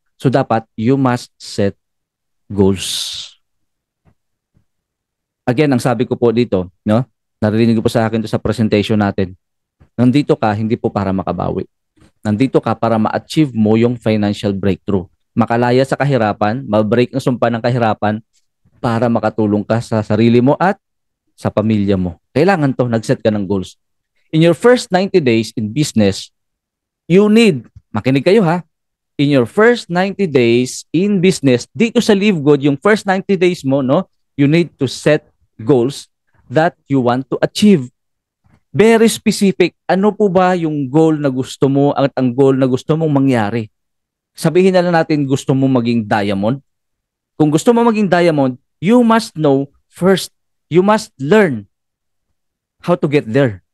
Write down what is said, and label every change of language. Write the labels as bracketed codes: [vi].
[en] So dapat you must set goals. [tl] Again, ang sabi ko po dito, no? Narinig ko po sa akin to sa presentation natin. Nandito ka hindi po para makabawi. Nandito ka para ma-achieve mo yung financial breakthrough. Makalaya sa kahirapan, ma-break ang sumpa ng kahirapan para makatulong ka sa sarili mo at sa pamilya mo. Kailangan to, nag-set ka ng goals. [en] In your first 90 days in business, [tl] makinig kayo ha, [en] in your first 90 days in business, [tl] dito sa Live Good, yung [en] first 90 days mo, no, you need to set goals that you want to achieve. Very specific. [tl] Ano po ba yung goal na gusto mo at ang goal na gusto mong mangyari? Sabihin na lang natin gusto mo maging diamond. Kung gusto mo maging diamond, [en] you must know first. You must learn how to get there.